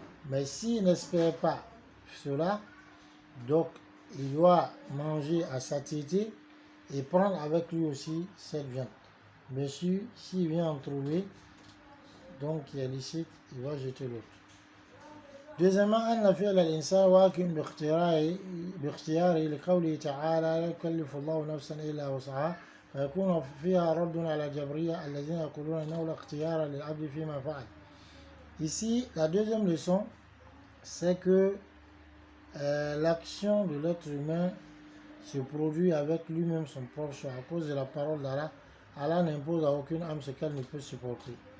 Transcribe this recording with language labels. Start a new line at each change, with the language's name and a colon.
French: Mais s'il n'espère pas cela, donc il doit manger à satiété et prendre avec lui aussi cette viande. Bien sûr, s'il vient en trouver, donc qui est licite, il va jeter l'autre.
Arabic: Deuxièmement, أن فعل الإنسان واقع باختياره لقوله تعالى لا يكلف الله نفسا إلا وسعها فيكون فيها رد على الجبرية الذين يقولون إنه لا اختيار للعبد فيما فعل.
French: Ici, la deuxième leçon, c'est que l'action de l'être humain se produit avec lui-même son propre choix. À cause de la parole d'Allah, Allah n'impose à aucune âme ce qu'elle ne peut supporter.